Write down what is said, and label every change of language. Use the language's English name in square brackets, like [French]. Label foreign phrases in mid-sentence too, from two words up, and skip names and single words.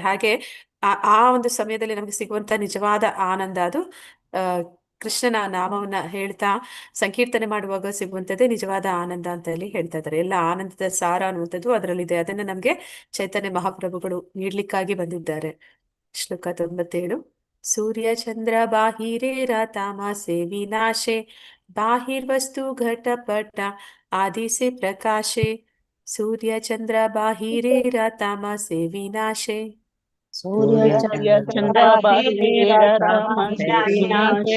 [Kannada] ಹಾಗೆ ಆ ಒಂದು ಸಮಯದಲ್ಲಿ ನಮಗೆ ಸಿಗುವಂತ ನಿಜವಾದ ಆನಂದ ಅದು ಆ ಕೃಷ್ಣನ ನಾಮವನ್ನ ಹೇಳ್ತಾ ಸಂಕೀರ್ತನೆ ಮಾಡುವಾಗ ಸಿಗುವಂತದ್ದೇ ನಿಜವಾದ ಆನಂದ ಅಂತ ಹೇಳಿ ಹೇಳ್ತಾ ಇದ್ದಾರೆ. ಎಲ್ಲ ಆನಂದದ ಸಾರ ಅನ್ನುವಂಥದ್ದು ಅದರಲ್ಲಿದೆ. ಅದನ್ನ ನಮ್ಗೆ ಚೈತನ್ಯ ಮಹಾಪ್ರಭುಗಳು ನೀಡ್ಲಿಕ್ಕಾಗಿ ಬಂದಿದ್ದಾರೆ. ಶ್ಲೋಕ 97. [Bangla] সূর্য চন্দ্র বাহিরের তামসে বিনাশে বাহির্বস্তু ঘটপট আদিসে প্রকাশে. সূর্য চন্দ্র বাহিরের তামসে বিনাশে. সূর্য চন্দ্র বাহিরের তামসে বিনাশে